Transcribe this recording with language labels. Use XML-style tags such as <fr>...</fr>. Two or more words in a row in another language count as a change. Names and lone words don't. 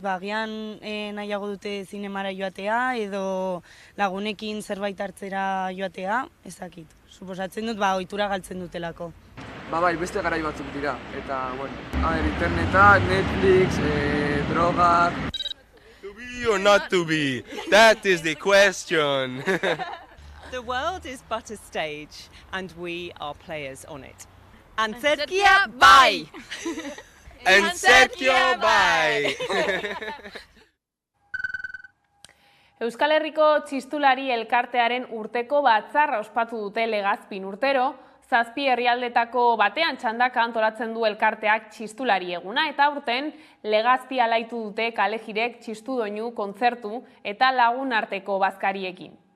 <eu>Agian nahiago dute zinemara joatea edo lagunekin zerbait hartzera joatea, ez dakit. Suposatzen dut, ohitura galtzen dutelako. Bai, beste garai batzuk dira, eta, interneta, Netflix, drogak...</eu> <en>To be or not to be? That is the question. The world is but a stage, and we are players on it.</en> <eu>Antzerkia, bai! Antzerkia, bai! Euskal Herriko Txistulari Elkartearen urteko batzarra ospatu dute Legazpin urtero, 7 herrialdetako batean txandaka antolatzen du elkarteak txistulari eguna, eta aurten Legazpi alaitu dute kalejirek txistu doinu kontzertu eta lagun arteko bazkariekin.</eu>